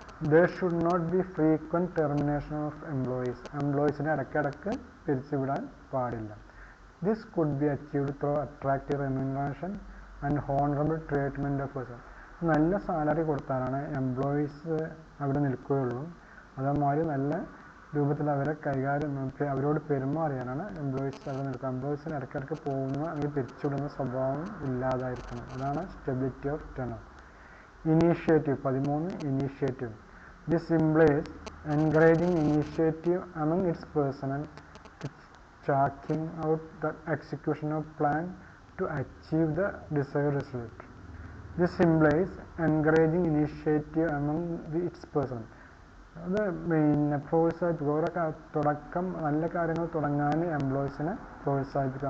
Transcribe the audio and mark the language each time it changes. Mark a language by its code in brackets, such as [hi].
[en] There should not be frequent termination of employees. [ml] എംപ്ലോയീസിനെ ഇടയ്ക്കിടയ്ക്ക് പിരിച്ചുവിടാൻ പാടില്ല. [en] This could be achieved through attractive remuneration and honourable treatment of person. [ml] നല്ല salary കൊടുത്താലാണ് employees അവിടെ നിൽക്കുകയുള്ളൂ. അതേമാതിരി നല്ല രൂപത്തിൽ അവരെ അവരോട് പെരുമാറിയാലാണ് എംപ്ലോയീസ് അവിടെ നിൽക്കുക. എംപ്ലോയീസിന് ഇടയ്ക്കിടയ്ക്ക് പോകുന്ന അല്ലെങ്കിൽ പിരിച്ചുവിടുന്ന സ്വഭാവം ഇല്ലാതായിരിക്കണം. അതാണ് stability of tenor. Initiative 13 initiative. [en] This implies encouraging initiative among its personnel, charting out the execution of plan to achieve the desired result. This implies encouraging initiative among its person. [ml] അത് പിന്നെ പ്രോത്സാഹിപ്പിക്കുക. ഓരോ തുടക്കം നല്ല കാര്യങ്ങൾ തുടങ്ങാൻ എംപ്ലോയീസിനെ പ്രോത്സാഹിപ്പിക്കുക.